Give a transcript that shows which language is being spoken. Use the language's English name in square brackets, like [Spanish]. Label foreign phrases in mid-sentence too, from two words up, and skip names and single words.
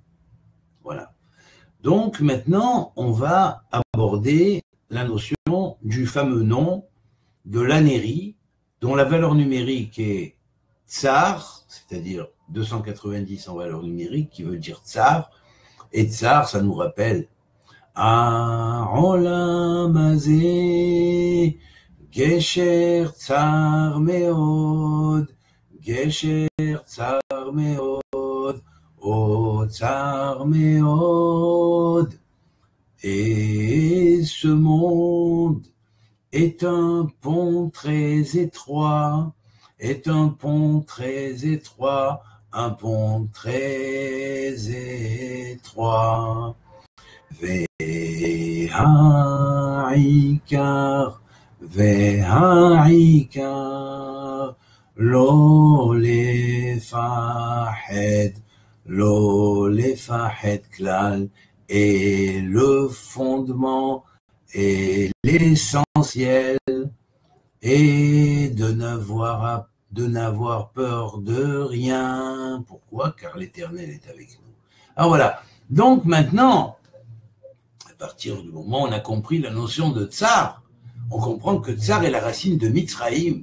[French] Voilà. Donc maintenant, on va aborder la notion du fameux nom de l'anérie, dont la valeur numérique est tsar, c'est-à-dire 290 en valeur numérique, qui veut dire tsar, et tsar, ça nous rappelle [Hebrew] העולם הזה גשר צר מאוד, גשר צר מאוד, או צר מאוד. [French] Et ce monde est un pont très étroit, est un pont très étroit, un pont très étroit. [Hebrew] והעיקר, והעיקר, לא לפחד, לא לפחד כלל, [French] et le fondement et l'essentiel est de n'avoir peur de rien. Pourquoi? Car l'Éternel est avec nous. Alors voilà. Donc maintenant, à partir du moment où on a compris la notion de tsar, on comprend que tsar est la racine de Mitzraïm.